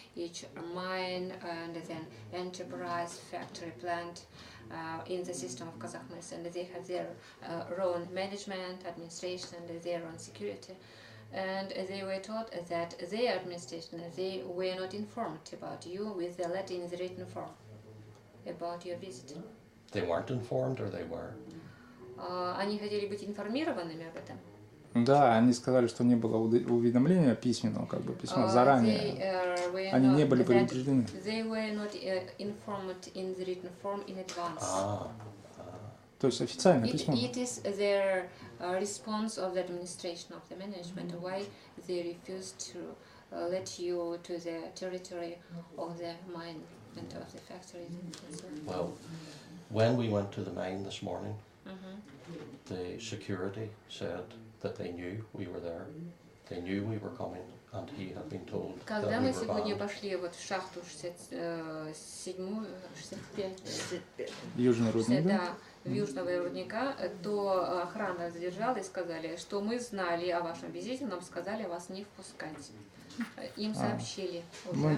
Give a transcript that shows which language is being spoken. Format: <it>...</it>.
<en>Each mine and then enterprise, factory, plant in the system of Kazakhmys, and they have their own management, administration, and their own security. And they were told that their administration, they were not informed about you with the letter in the written form about your visit. They weren't informed, or they were?</en> <ru>Они хотели быть информированными об этом. Да, они сказали, что не было уведомления письменного, как бы письма заранее. Они не были предупреждены.</ru> <en>They were not informed in the written form in advance.</en> <ru>То есть официальное письмо.</ru> <en>It is their response of the administration of the management why they refused to let you to the territory of the mine and of the factory. Well, when we went to the mine this morning, the security said that they knew we were there, they knew we were coming, and he had been told that we were banned.</en> <ru>Когда мы сегодня пошли вот в шахту 67-ю, 65, Южный рудник, да, в Южного рудника, то охрана задержала и сказали, что мы знали о вашем визите, нам сказали вас не впускать. Им сообщили уже</ru>